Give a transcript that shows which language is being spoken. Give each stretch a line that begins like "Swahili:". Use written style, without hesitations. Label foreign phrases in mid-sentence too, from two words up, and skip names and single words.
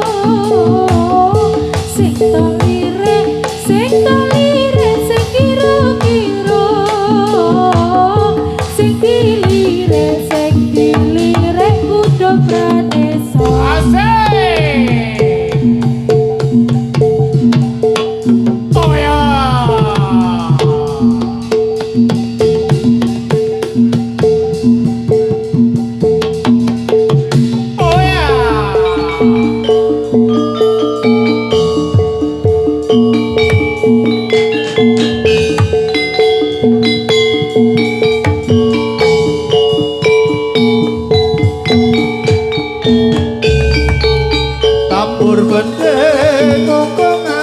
Javanese: Sing to liring sing to liring sing kira-kira. Sing diliring sing diliring kudu pranesa. Asik.
English: Oh yeah. Oh yeah.
Javanese: Tambur bendhe kokongan